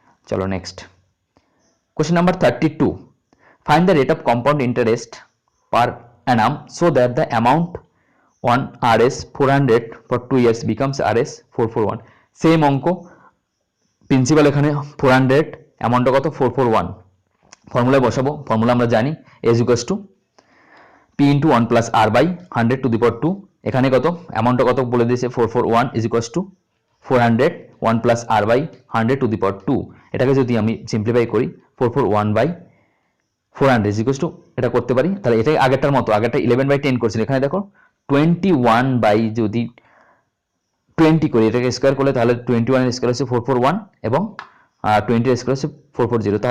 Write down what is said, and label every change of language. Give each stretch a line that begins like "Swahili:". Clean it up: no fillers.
English: চলো next question number 32, find the rate of compound interest per annum so that the amount on rs 400 for 2 years becomes rs 441।
Bangla: Same অঙ্ক, principal এখানে 400, অ্যামাউন্টটা কত 441, ফর্মুলায় বসাবো। Formula আমরা জানি
English: a is equals to p into 1 plus r by 100 to the power 2।
Bangla: এখানে কত অ্যামাউন্টটা কত বলে দিয়েছে
English: 441 is equals to 400 1 plus r by 100 to the power 2।
Bangla: এটাকে যদি আমি সিম্পলিফাই করি
English: 441 by 400 is equals to
Bangla: এটা করতে পারি। তাহলে এটা আগেরটার মতো, আগেরটা 11 by 10 করছিল, এখানে দেখো 21 by যদি 20 করি, এটাকে স্কোয়ার করলে তাহলে 21 এর স্কোয়ার হচ্ছে 441 এবং 20 এর স্কোয়ার হচ্ছে 440।